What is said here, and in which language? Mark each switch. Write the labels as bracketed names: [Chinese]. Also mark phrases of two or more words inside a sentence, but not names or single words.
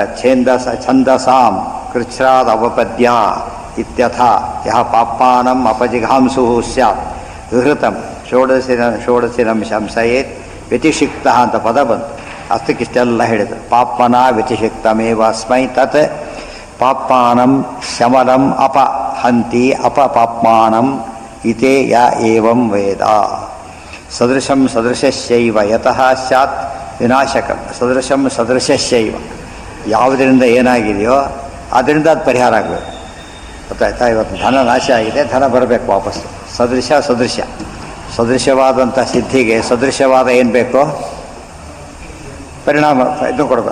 [Sanskrit] ಛಂದಸಾಂ ಕೃಚ್ಛ್ರಾದ್ ಅವಪದ್ಯ ಇತ್ಯಥ ಯಹ ಪಾಪ್ಮಾನಂ ಅಪಜಿಘಾಂಸು ಸ್ಯಾತ್ ವಿಹೃತಂ ಷೋಡಶಿನಂ ಸಂಶಯೇತ್ ವ್ಯತಿಷಿಕ್ತ [Kannada] ಅಂತ ಪದ ಬಂತು. ಅಷ್ಟಕ್ಕಿಷ್ಟೆಲ್ಲ ಹೇಳಿದರು. [Sanskrit] ಪಾಪ್ಮನ ವ್ಯತಿಷಿಕ್ತಮೇವ ಅಸ್ಮೈ ತತ್ ಪಾಪ್ಮಾನಂ ಶಮನಂ ಅಪಹಂತಿ ಅಪಪಾಪ್ಮಾನಂ ಇತೇ ಯ ಏವಂ ವೇದ. ಸದೃಶಂ ಸದೃಶಸ್ಯೈವ ಯತಃ ಸ್ಯಾತ್ ವಿನಾಶಕಂ. ಸದೃಶಂ ಸದೃಶಸ್ಯೈವ, [Kannada] ಯಾವುದರಿಂದ ಏನಾಗಿದೆಯೋ ಅದರಿಂದ ಅದು ಪರಿಹಾರ ಆಗಬೇಕು. ಗೊತ್ತಾಯ್ತಾ. ಇವತ್ತು ಧನ ನಾಶ ಆಗಿದೆ, ಧನ ಬರಬೇಕು ವಾಪಸ್ಸು. ಸದೃಶ ಸದೃಶ, ಸದೃಶವಾದಂಥ ಸಿದ್ಧಿಗೆ ಸದೃಶವಾದ ಏನು ಬೇಕೋ ಪರಿಣಾಮ ಇದು ಕೊಡಬೇಕು.